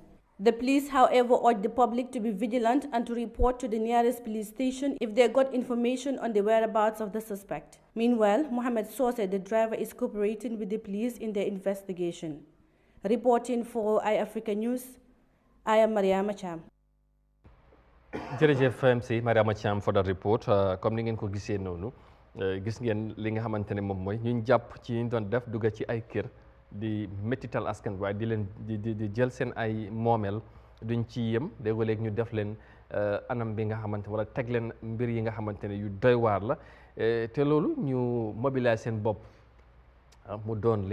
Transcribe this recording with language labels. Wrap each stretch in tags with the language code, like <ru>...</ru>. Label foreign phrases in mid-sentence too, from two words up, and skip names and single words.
<en>The police, however, urge the public to be vigilant and to report to the nearest police station if they got information on the whereabouts of the suspect. Meanwhile, Mohamed Sose, the driver, is cooperating with the police in their investigation. Reporting for Eyeafrica News, I am Mariama Cham.</en> <wo>jërëjëf MC Mariama Cham</wo> <en>for the report</en> <wo>comme ni ngeen ko gisee noonu gis ngeen li nga xamante ne moom mooy ñu jàpp ci ñu doon def dugga ci ay kër di métital askan waaye di leen di jël seen ay moomeel duñ ci yem léeg-léeg ñu def leen anam bi nga xamante wala teg leen mbir yi nga xamante ne yu doy waar la te loolu ñu mobiliser seen bopp mu doon li</wo>